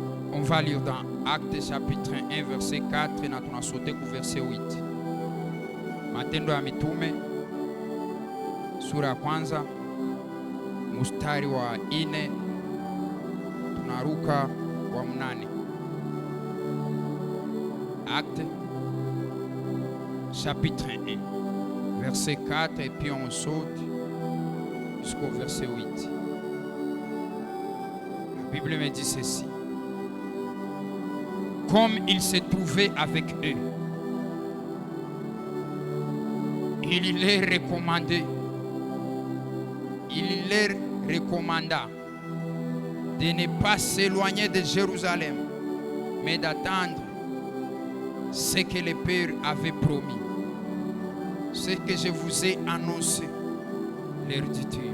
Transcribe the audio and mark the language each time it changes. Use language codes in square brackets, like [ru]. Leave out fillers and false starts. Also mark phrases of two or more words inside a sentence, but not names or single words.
[fr] On va lire dans Actes chapitre 1 verset 4 [sw] na tunasauter ku [fr] verset 8. [sw] Matendo ya Mitume sura ya kwanza mstari wa 4 tunaruka wa 8. [fr] Actes chapitre 1 verset 4 et puis on saute jusqu'au verset 8. La Bible me dit ceci. Comme il s'est trouvé avec eux, il leur recommanda de ne pas s'éloigner de Jérusalem, mais d'attendre ce que le Père avait promis, ce que je vous ai annoncé, leur dit-il.